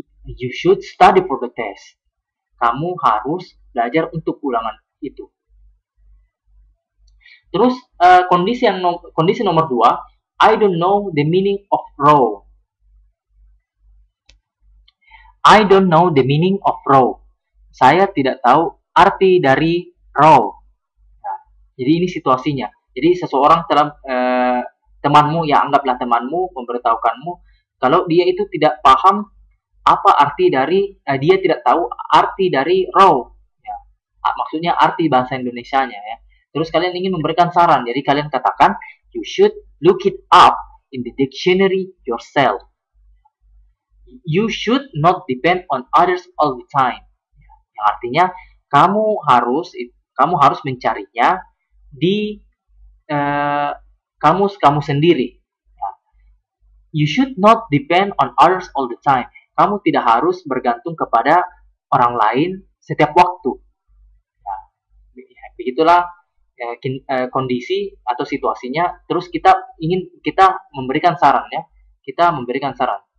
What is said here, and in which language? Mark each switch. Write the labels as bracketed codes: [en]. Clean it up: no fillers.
[en] You should study for the test. [id] Kamu harus belajar untuk ulangan itu. Terus kondisi nomor 2, [en] I don't know the meaning of row. I don't know the meaning of row. [id] Saya tidak tahu arti dari row. Nah, jadi ini situasinya. Jadi seseorang temanmu, ya anggaplah temanmu memberitahukanmu kalau dia itu tidak paham apa arti dari dia tidak tahu arti dari raw, ya. Maksudnya arti bahasa Indonesianya, ya. Terus kalian ingin memberikan saran, jadi kalian katakan [en] you should look it up in the dictionary yourself. You should not depend on others all the time. [id] Yang artinya kamu harus mencarinya di kamu sendiri. [en] You should not depend on others all the time. [id] Kamu tidak harus bergantung kepada orang lain setiap waktu. Nah, begitulah kondisi atau situasinya. Terus kita memberikan saran, ya. Kita memberikan saran.